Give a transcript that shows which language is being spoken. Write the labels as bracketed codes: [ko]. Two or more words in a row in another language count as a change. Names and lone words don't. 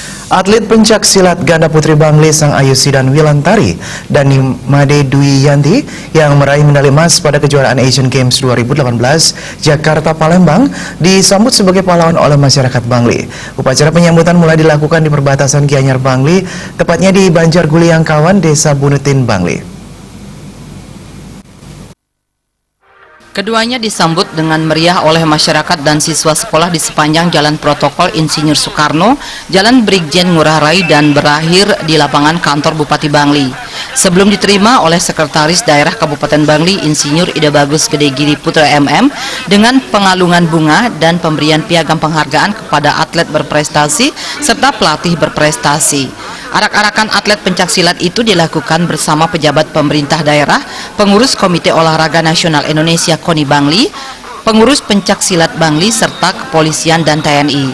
[id] Atlet pencak silat ganda putri Bangli Sang Ayusidan Wilantari dan Nimade Dwi Yanti yang meraih medali emas pada kejuaraan Asian Games 2018 Jakarta Palembang disambut sebagai pahlawan oleh masyarakat Bangli. Upacara penyambutan mulai dilakukan di perbatasan Gianyar Bangli, tepatnya di Banjarguliangkawan, Desa Bunutin, Bangli. Keduanya disambut dengan meriah oleh masyarakat dan siswa sekolah di sepanjang Jalan Protokol Insinyur Soekarno, Jalan Brigjen Ngurah Rai, dan berakhir di lapangan kantor Bupati Bangli. Sebelum diterima oleh Sekretaris Daerah Kabupaten Bangli, Insinyur Ida Bagus Gede Giri Putra MM, dengan pengalungan bunga dan pemberian piagam penghargaan kepada atlet berprestasi serta pelatih berprestasi. Arak-arakan atlet pencaksilat itu dilakukan bersama pejabat pemerintah daerah, pengurus Komite Olahraga Nasional Indonesia KONI Bangli, pengurus pencaksilat Bangli, serta kepolisian dan TNI.